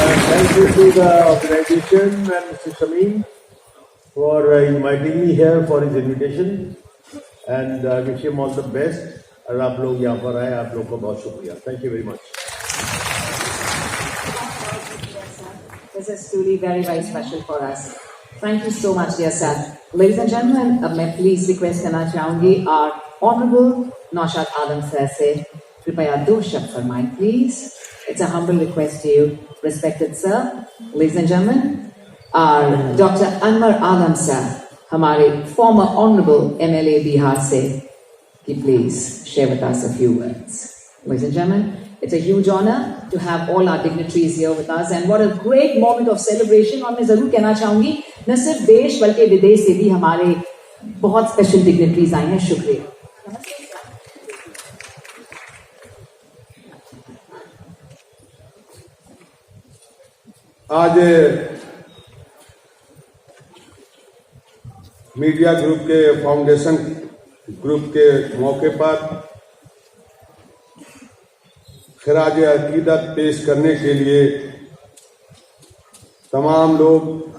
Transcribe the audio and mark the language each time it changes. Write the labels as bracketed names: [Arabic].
[English] Thank you to the organization and Mr. Shamim for inviting me here for his invitation, and I wish him all the best. [Hindi] और आप लोग यहाँ पर आए, आप लोग को बहुत शुक्रिया। [English] Thank you very much. This is truly very, very special for us. Thank you so much, dear sir. Ladies and gentlemen, [Hindi] अब मैं [English] please request [Hindi] करना चाहूंगी [English] our honorable Naushad Alam sir [Hindi] से कृपया 2 शब्द फरमाएं, [English] please. It's a humble request to you, respected sir. Ladies and gentlemen, our Dr. Anwar Alam sir, [Hindi] हमारे [English] former honorable MLA [Hindi] Bihar से, कि [English] please share with us a few words. Ladies and gentlemen, it's a huge honor to have all our dignitaries here with us, and what a great moment of celebration. [Hindi] और मैं जरूर कहना चाहूंगी न सिर्फ देश बल्कि विदेश से भी हमारे बहुत स्पेशल डिग्निटरीज आए हैं। शुक्रिया। आज मीडिया ग्रुप के फाउंडेशन ग्रुप के मौके पर खिराज अकीदत पेश करने के लिए तमाम लोग